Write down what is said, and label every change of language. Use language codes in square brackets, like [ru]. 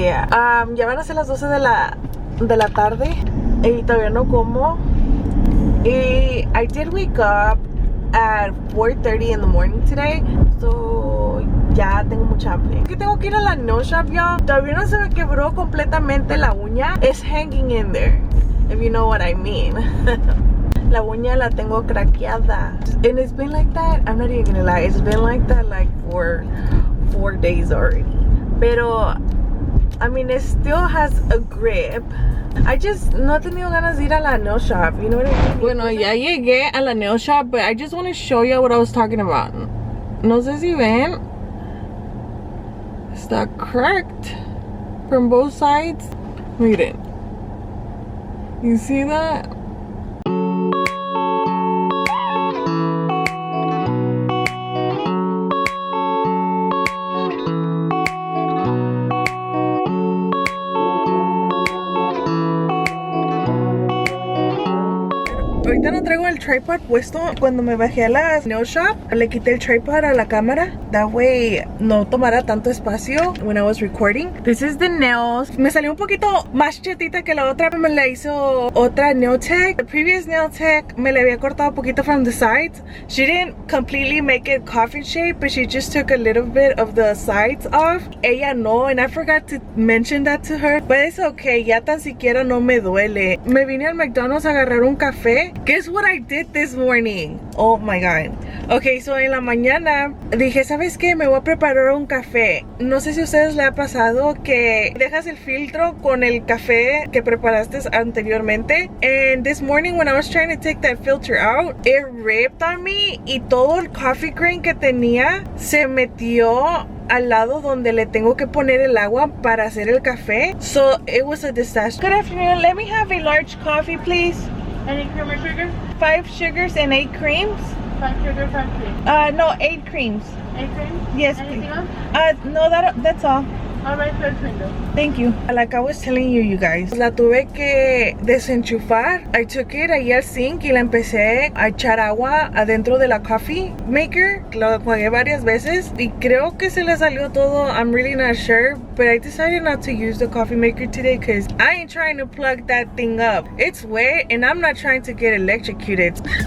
[es] Ya van a ser las 12 de la tarde y todavía no como. [en] I did wake up at 4:30 in the morning today, so [es] ya tengo mucha hambre. Que tengo que ir a la nail shop, y'all. Todavía no se me quebró completamente la uña. [en] It's hanging in there, if you know what I mean. [es] La uña la tengo craqueada. [en] And it's been like that, I'm not even gonna lie, it's been like that like for 4 days already. [es] Pero, [en] I mean, it still has a grip. I just [es] no he tenido ganas de ir a la [en] nail shop, you know what I mean? [es] Bueno, ya llegué a la [en] nail shop, but I just want to show you what I was talking about. [es] No sé si ven. Está [en] cracked from both sides. [es] Miren. [en] You see that? [es] Ahorita no traigo el tripod puesto. Cuando me bajé a la nail shop, le quité el tripod a la cámara. [en] That way [es] no tomara tanto espacio [en] when I was recording. This is the nails. [es] Me salió un poquito más chetita que la otra. Me la hizo otra nail tech. [en] The previous nail tech [es] me la había cortado un poquito [en] from the sides. She didn't completely make it coffin shape, but she just took a little bit of the sides off. [es] Ella no, [en] and I forgot to mention that to her. But it's okay, [es] ya tan siquiera no me duele. Me vine al McDonald's a agarrar un café. [en] Guess what I did this morning? Oh my god. Okay, so [es] en la mañana dije, ¿sabes qué? Me voy a preparar un café. No sé si a ustedes les ha pasado que dejas el filtro con el café que preparaste anteriormente. [en] And this morning when I was trying to take that filter out, it ripped on me [es] y todo el coffee cream que tenía se metió al lado donde le tengo que poner el agua para hacer el café. [en] So it was a disaster. Good afternoon. Let me have a large coffee, please. Any cream or sugar? 5 sugars and 8 creams. 5 sugar, 5 cream. No, 8 creams. 8 creams? Yes, Anything please. else? No, that's all. Alright, first window. Thank you. Like I was telling you guys, [es] la tuve que desenchufar. [en] I took it [es] ahí al sink y la empecé a echar agua adentro de la coffee maker. Lo jugué varias veces y creo que se le salió todo. [en] I'm really not sure, but I decided not to use the coffee maker today because I ain't trying to plug that thing up. It's wet and I'm not trying to get electrocuted.